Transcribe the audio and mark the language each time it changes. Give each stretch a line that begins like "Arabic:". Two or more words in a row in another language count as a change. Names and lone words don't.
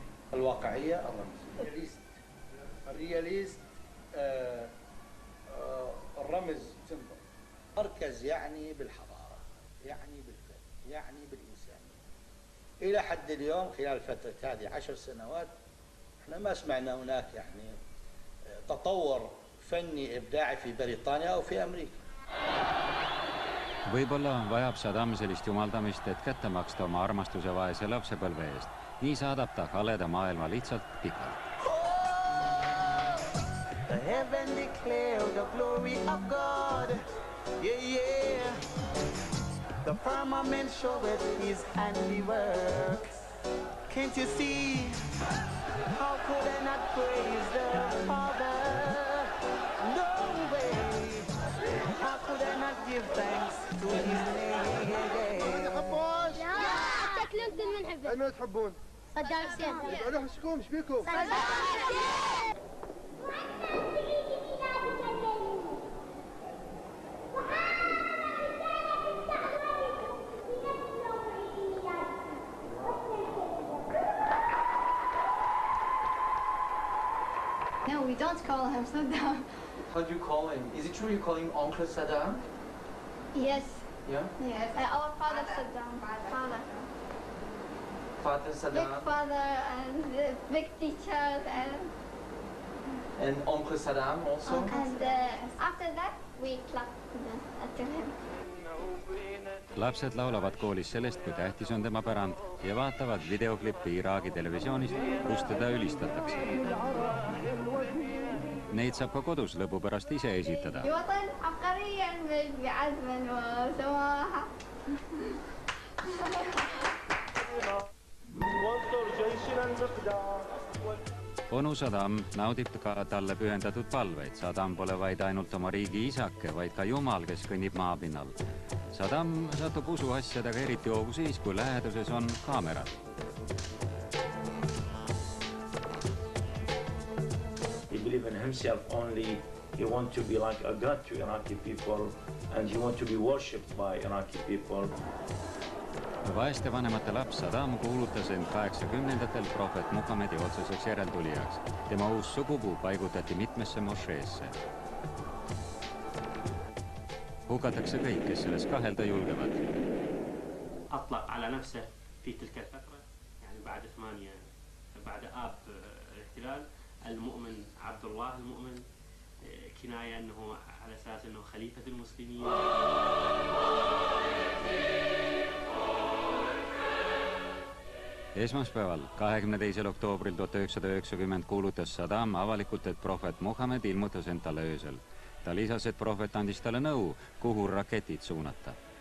Arabic: الواقعية الرمز. الرياليست الرمز تنظر. مركز يعني بالحضارة، يعني بالفن، يعني بالإنسانية. إلى حد اليوم خلال فترة هذه 10 سنوات احنا ما سمعنا هناك يعني تطور فني إبداعي في بريطانيا أو في أمريكا.
Estonian: Võib-olla vajab Saddam sellist jumaldamist, et kätte maksta oma armastuse vaese lapsepõlve eest. Nii saadab ta haleda maailma lihtsalt pikalt.
English: The heaven declare the glory of God. Yeah, yeah. The firmament showeth his handiworks. Can't you see? How could I not praise the Father? No way. How could I not give thanks to his name?
Arabic: لا تاكلوا انتم من حبه. من تحبون؟ صدام حسين. قالوا حسكم ايش بيكم؟ صدام حسين.
English: No, we don't call him Saddam. How do you call him? Is it true you call him Uncle Saddam? Yes. Yeah? Yes. Our father Saddam. Father. Father Saddam. Big father and big teachers And Uncle Saddam also? And after that, we clap to him.
Estonian: Lapsed laulavad koolis sellest, kui tähtis on tema pärand ja vaatavad videoklippi Iraagi televisioonist, kus teda ülistatakse. Neid saab ka kodus lõbu pärast ise esitada. Onu Saddam naudib ka talle pühendatud palveid. Saddam pole vaid ainult oma riigi isake, vaid ka Jumal, kes kõnnib maapinnal. Saddam satub usuasjadega eriti hoogu siis, kui läheduses on kaamerad.
English: He believes in himself only. He wants to be like a god to Iraqi people and he wants to be worshipped by Iraqi people.
Estonian: Vaeste vanemate laps Saddam kuulutas end 80-ndatel prohvet Muhamedi otseseks järeltulijaks. Tema uus sugupuu paigutati mitmesse mošeesse. Hukatakse kõik, kes selles kahelda julgevad.
Arabic: أطلق على نفسه في تلك الفترة يعني بعد آب الاحتلال المؤمن عبد الله المؤمن كناية أنه على أساس أنه خليفة المسلمين.
Estonian: Esmaspäeval, 22. oktoobril 1990 kuulutas Saddam avalikult, et prohvet Muhamed ilmutas end talle öösel. ta lisas, et prohvet andis talle nõu, kuhu raketid suunata.